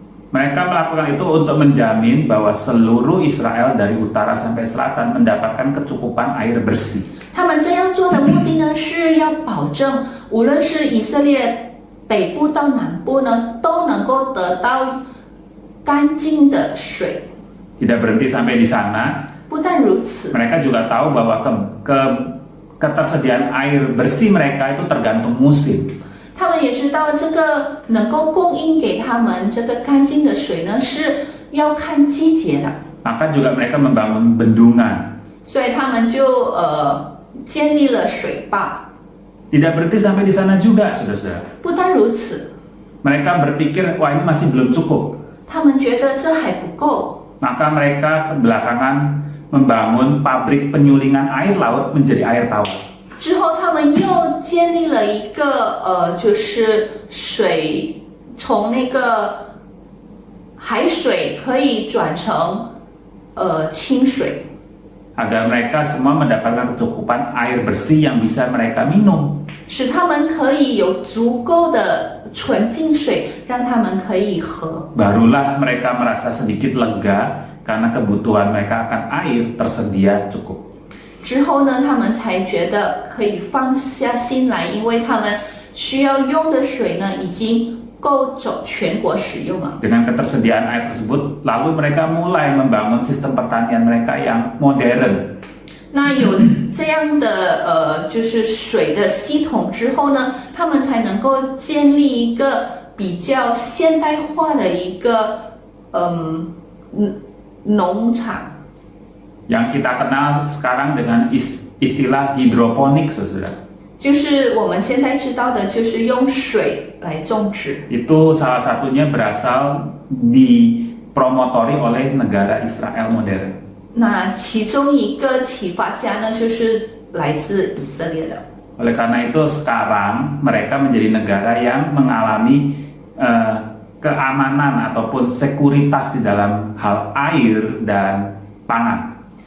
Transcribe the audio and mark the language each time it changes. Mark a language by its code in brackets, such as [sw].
[id] Mereka melakukan itu untuk menjamin bahwa seluruh Israel dari utara sampai selatan mendapatkan kecukupan air bersih. [zh] 他们这样做的目的呢，是要保证无论是以色列北部到南部呢，都能够得到干净的水。 [id] Tidak berhenti sampai di sana. [zh] 不但如此， [id] Mereka juga tahu bahwa ketersediaan air bersih mereka itu tergantung musim. [zh] 他们也知道这个能够供应给他们这个干净的水呢，是要看季节的。 [id] Maka juga mereka membangun bendungan. [zh] 所以他们就建立了水坝。 [id] Tidak berhenti sampai di sana juga, saudara-saudara. [zh] 不单如此， [id] Mereka berpikir, wah ini masih belum cukup. [zh] 他们觉得这还不够， [id] Maka mereka belakangan membangun pabrik penyulingan air laut menjadi air tawar. [zh] 之后他们又建立了一个就是水从那个海水可以转成清水。 [id] Agar mereka semua mendapatkan kecukupan air bersih yang bisa mereka minum. [zh] 使他们可以有足够的纯净水，让他们可以喝。 [id] Barulah mereka merasa sedikit lega karena kebutuhan mereka akan air tersedia cukup. [zh] 之后呢，他们才觉得可以放下心来，因为他们需要用的水呢，已经够走全国使用了。 [id] Dengan ketersediaan air tersebut, lalu mereka mulai membangun sistem pertanian mereka yang modern. [zh] 那有这样的就是水的系统之后呢，他们才能够建立一个比较现代化的一个农场。 [id] Yang kita kenal sekarang dengan istilah hidroponik, saudara. [zh] 就是我们现在知道的，就是用水来种植。 [id] Itu salah satunya berasal dipromotori oleh negara Israel modern. [zh] 那其中一个启发家呢，就是来自以色列的。 [id] Oleh karena itu sekarang mereka menjadi negara yang mengalami keamanan ataupun sekuritas di dalam hal air dan pangan.